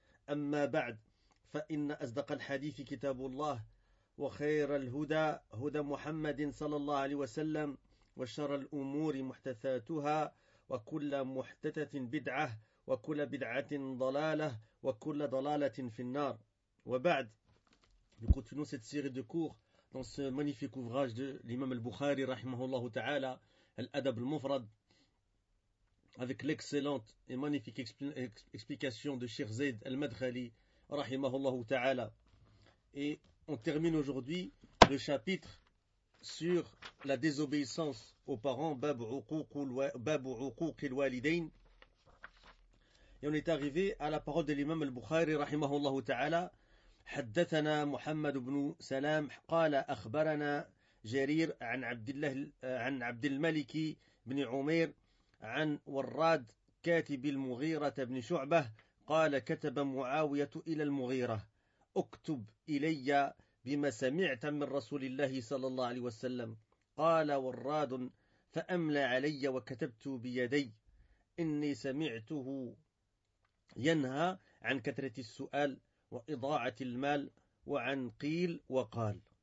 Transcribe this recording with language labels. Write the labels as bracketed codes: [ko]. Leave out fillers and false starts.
[ar] أما بعد، فإن أصدق الحديث كتاب الله، وخير الهدى هدى محمد صلى الله عليه وسلم، وشر الأمور محدثاتها، وكل محدثة بدعة، وكل بدعة ضلالة، وكل ضلالة في النار. [fr] وبعد، nous continuons cette série de cours dans ce magnifique ouvrage de l'imam al-Bukhari [ar] رحمه الله تعالى الأدب المفرد، [fr] avec l'excellente et magnifique explication de Cheikh Zayd al-Madkhali [ar] rahimahullahu ta'ala. [fr] Et on termine aujourd'hui le chapitre sur la désobéissance aux parents, [ar] bab uquq al-walidain. [fr] Et on est arrivé à la parole de l'imam al-Bukhari [ar] rahimahullahu ta'ala. Haddathana Muhammad ibn Salam qala akhbarana Jarir an Abd al-Malik ibn Umair عن وراد كاتب المغيرة بن شعبة قال كتب معاوية إلى المغيرة اكتب إلي بما سمعت من رسول الله صلى الله عليه وسلم، قال وراد فأملى علي وكتبت بيدي، إني سمعته ينهى عن كثرة السؤال وإضاعة المال وعن قيل وقال.